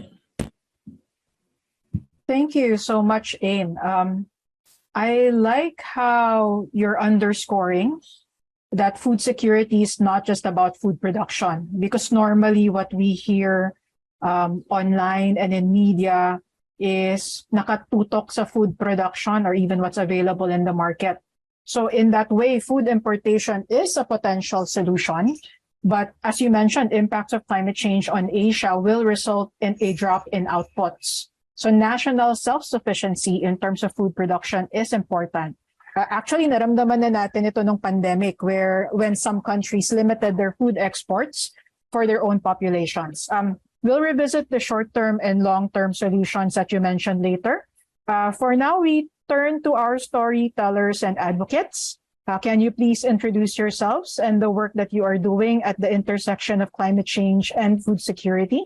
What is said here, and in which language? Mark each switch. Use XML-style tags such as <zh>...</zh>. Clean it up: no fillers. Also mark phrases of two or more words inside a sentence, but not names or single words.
<en>Thank you so much, Ayn. I like how you're underscoring that food security is not just about food production, because normally what we hear online and in media is</en> <tl>nakatutok sa</tl> <en>food production or even what's available in the market. So in that way, food importation is a potential solution. But as you mentioned, impacts of climate change on Asia will result in a drop in outputs. So national self-sufficiency in terms of food production is important. Actually,</en> <tl>naramdaman na natin ito nung</tl> <en>pandemic when some countries limited their food exports for their own populations. We'll revisit the short-term and long-term solutions that you mentioned later. For now, we turn to our storytellers and advocates. Can you please introduce yourselves and the work that you are doing at the intersection of climate change and food security?</en>